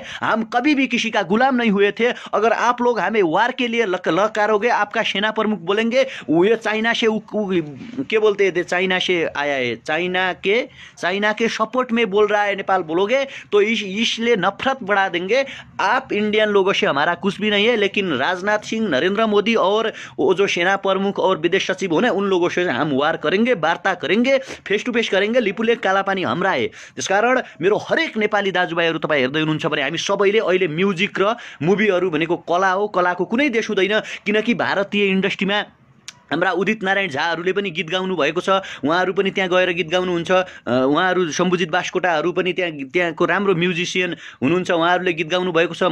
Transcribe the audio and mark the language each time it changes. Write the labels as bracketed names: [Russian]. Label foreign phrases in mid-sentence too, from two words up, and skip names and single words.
[Hindi] हम कभी भी किसी का गुलाम नहीं हुए थे। अगर आप लोग हमें वार के लिए ललकारोगे, आपका सेना प्रमुख बोलेंगे ये चाइना से क्या बोलते थे, चाइना से आया है, चाइना के सपोर्ट में बोल रहा है नेपाल बोलोगे तो इसलिए नफरत बढ़ा देंगे। आप इंडियन लोगों से हमारा कुछ भी नहीं है, लेकिन राजनाथ सिंह, नरेंद्र मोदी और वो जो सेना प्रमुख और विदेश सचिव हो ना, उन लोगों से हम वार करेंगे, वार्ता करेंगे, [English] face to face [Hindi] करेंगे। [Nepali] लिपुलेख कालापानी हाम्रा है। त्यसकारण मेरो हरेक नेपाली दाजुभाइहरू तपाईँ हेर्दै हुनुहुन्छ भने हामी सबैले अहिले म्युजिक र मुभीहरू भनेको कला हो, कलाको कुनै देश हुँदैन। किनकि भारतीय इन्डस्ट्रीमा हाम्रा उदित नारायण झाहरूले पनि गीत गाउनु भएको छ, उहाँहरू पनि त्यहाँ गएर गीत गाउनुहुन्छ। उहाँहरू शम्भुजित बास्कोटाहरू पनि त्यहाँको राम्रो म्युजिसियन हुनुहुन्छ, उहाँहरूले गीत गाउनु भएको छ।